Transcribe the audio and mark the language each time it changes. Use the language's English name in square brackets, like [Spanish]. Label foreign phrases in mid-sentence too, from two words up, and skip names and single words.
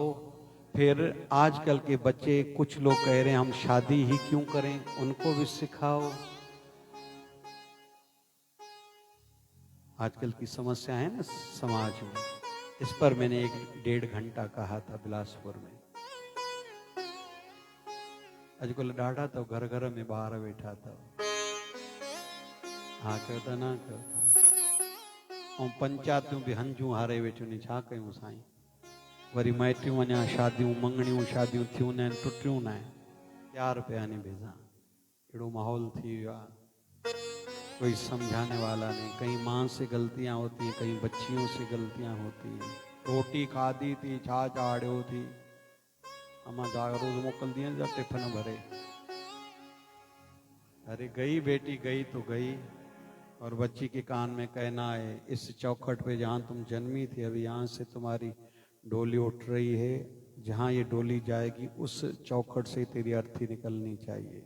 [Hindi] फिर आजकल के बच्चे कुछ लोग कह रहे हैं हम शादी ही क्यों करें उनको भी सिखाओ। आजकल की समस्या है ना समाज में इस पर मैंने 1-1.5 घंटा कहा था बिलासपुर में। [Sindhi] अॼुकल्ह ॾाढा तो घर घर में ॿार वेठा अथव हा कयो था न कयो था ऐं पंचायतूं बि हंजूं हारे वेठियूं आहिनि छा कयूं साईं। वरी माइटियूं अञा शादियूं मंगणियूं शादियूं थियूं न आहिनि टुटियूं न आहिनि प्यार पिया आहिनि भेजा अहिड़ो माहौल थी वियो आहे [Hindi] कोई समझाने वाला नहीं। कहीं माँ से गलतियां होती हैं कहीं बच्चियों से गलतियां होती हैं। [Sindhi] रोटी खाधी थी छा चाढ़ियो थी अम्मा रोज मोकल दिए [Hindi] जब टिफिन भरे अरे गई बेटी गई तो गई। और बच्ची के कान में कहना है इस चौखट पे जहाँ तुम जन्मी थी अभी यहाँ से तुम्हारी डोली उठ रही है जहाँ ये डोली जाएगी उस चौखट से तेरी अर्थी निकलनी चाहिए।